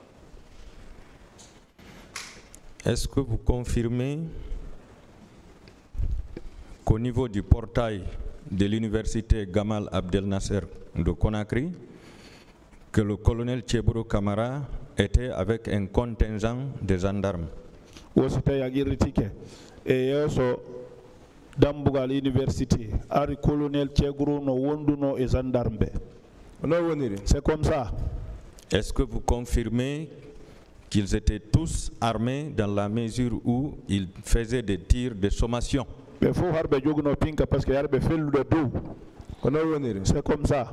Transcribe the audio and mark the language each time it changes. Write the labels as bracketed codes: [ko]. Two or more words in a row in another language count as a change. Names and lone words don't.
[fr] Est-ce que vous confirmez qu'au niveau du portail de l'université Gamal Abdel Nasser de Conakry, que le colonel Tcheboro Camara était avec un contingent de gendarmes. [ff] Wosita yagiritike. Et yeso Dambugal University, ari colonel Tchegro no wonduno [fr] et gendarme. C'est comme ça. Est-ce que vous confirmez qu'ils étaient tous armés dans la mesure où ils faisaient des tirs de sommation? C'est comme ça.